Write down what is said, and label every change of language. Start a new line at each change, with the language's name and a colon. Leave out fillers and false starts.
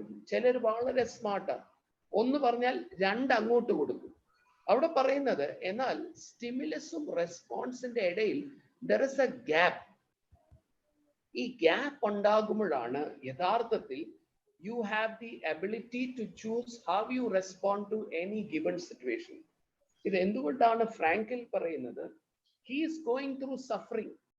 Malayalam: ചിലർ വളരെ സ്മാർട്ടാണ്, ഒന്ന് പറഞ്ഞാൽ 2 അങ്ങോട്ട് കൊടുക്കും. അവിടെ പറയുന്നത്, എന്നാൽ സ്റ്റിമുലസും റെസ്പോൺസിന്റെ ഇടയിൽ
English: there is a gap.
Malayalam: ഈ ഗ്യാപ്പ് ഉണ്ടാകുമ്പോഴാണ് യഥാർത്ഥത്തിൽ
English: you have the ability to choose how you respond to any given situation.
Malayalam: ഇത് എന്തുകൊണ്ടാണ് ഫ്രാങ്കിൽ പറയുന്നത്?
English: he is going through suffering.